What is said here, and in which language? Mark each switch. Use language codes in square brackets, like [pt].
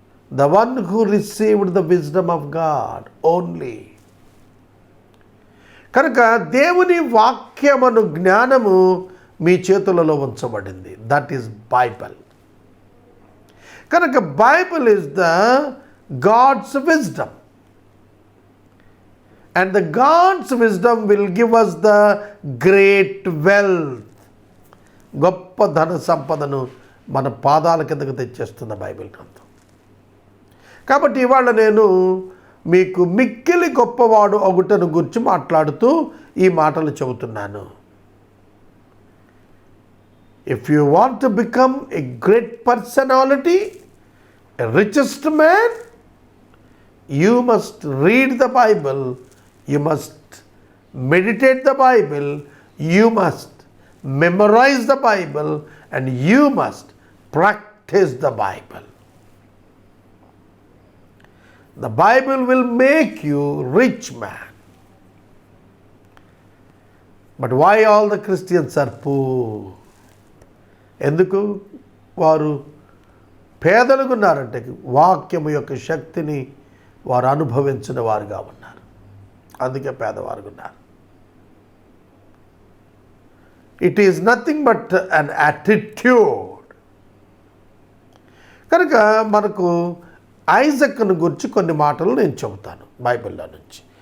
[en] The one who received the wisdom of God only. [te] కనుక దేవుని వాక్యమును జ్ఞానము మీ చేతులలో ఉంచబడింది. [en] That is Bible. [te] కనుక [en] Bible is the God's wisdom. And the God's wisdom will give us the great wealth. [te] గొప్ప ధన సంపదను మన పాదాల కిందకు తెచ్చేస్తున్న బైబిల్ గ్రంథం. కాబట్టి ఇవాళ నేను మీకు మిక్కిలి గొప్పవాడు ఒకటను గురించి మాట్లాడుతూ ఈ మాటలు చెబుతున్నాను. [en] If you want to become a great personality, a richest man, you must read the Bible, you must meditate the Bible, you must memorize the Bible, and you must practice the Bible. The Bible will make you rich man. But why all the Christians are poor? [te] ఎందుకు వారు పేదలుగా ఉన్నారంటే వాక్యము యొక్క శక్తిని వారు అనుభవించిన వారుగా ఉన్నారు. అందుకే పేదవారుగా ఉన్నారు. [en] It is nothing but an attitude. [te] కనుక మనకు ఐజక్ను గురించి కొన్ని మాటలు నేను చెబుతాను బైబిల్లో నుంచి.